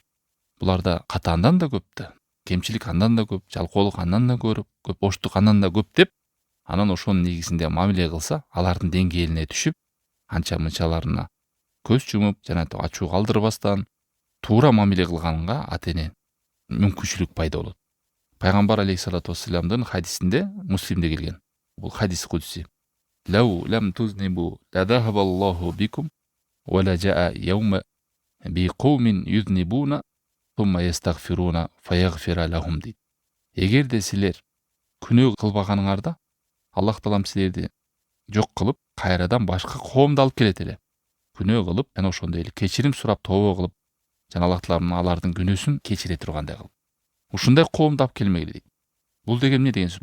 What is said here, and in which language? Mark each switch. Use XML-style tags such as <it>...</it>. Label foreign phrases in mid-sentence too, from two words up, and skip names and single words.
<ky>Буларда ката андан да көп да, кемчилик андан да көп, жалкоолук андан да көп, боштук андан да көп деп, анан ошонун негизинде мамиле кылса, алардын деңгээлине түшүп, анча мынчаларына көз жумуп, жана ачуу калтырбастан туура мамиле кылганга ата эне мүмкүнчүлүк пайда болот. Пайгамбар алейхиссалату вассаламдын хадисинде, Муслимде келген. Бул хадис кудси.</ky> <ar>لو لم تذنبوا لذهب الله بكم ولجاء يوم بقوم يذنبون ثم يستغفرون فيغفر لهم</ar> <ky>дейт. Эгерде силер күнөө кылбаганыңарда, Аллах Таалам силерди жок кылып, кайрадан башка коомду алып келет эле. Күнөө кылып, жана ошондой эле кечирим сурап тобо кылып, жана Аллах Таалам алардын күнөөсүн кечире тургандай кылып. Ушундай коомду алып келмегиле дейт. Бул деген эмне деген сөз?</ky>